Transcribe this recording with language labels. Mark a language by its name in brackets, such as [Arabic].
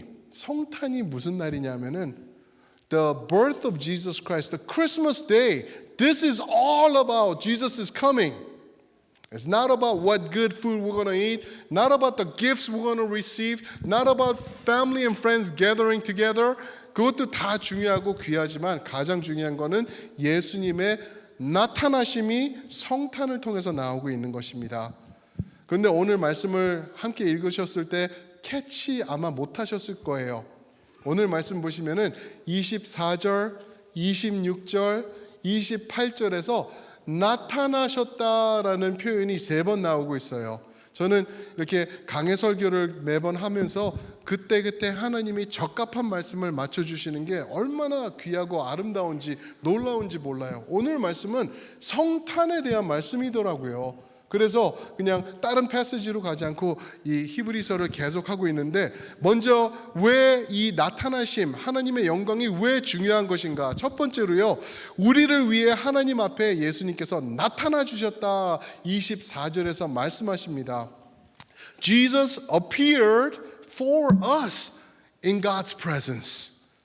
[Korean] 성탄이 무슨 날이냐면은 [English] the birth of Jesus Christ, the Christmas day. This is all about Jesus is coming. It's not about what good food we're going to eat, not about the gifts we're going to receive, not about family and friends gathering together. [Korean] 그것도 다 중요하고 귀하지만 가장 중요한 거는 예수님의 나타나심이 성탄을 통해서 나오고 있는 것입니다. 그런데 오늘 말씀을 함께 읽으셨을 때 캐치 아마 못하셨을 거예요. 오늘 말씀 보시면은 24절, 26절, 28절에서 나타나셨다라는 표현이 3번 나오고 있어요. 저는 이렇게 강해 설교를 매번 하면서 그때 하나님이 적합한 말씀을 맞춰주시는 게 얼마나 귀하고 아름다운지 놀라운지 몰라요. 오늘 말씀은 성탄에 대한 말씀이더라고요. 그래서 그냥 다른 패시지로 가지 않고 이 히브리서를 계속하고 있는데, 먼저 왜 이 나타나심, 하나님의 영광이 왜 중요한 것인가? 첫 번째로요, 우리를 위해 하나님 앞에 예수님께서 나타나 주셨다 24절에서 말씀하십니다. [English] Jesus appeared for us in God's presence.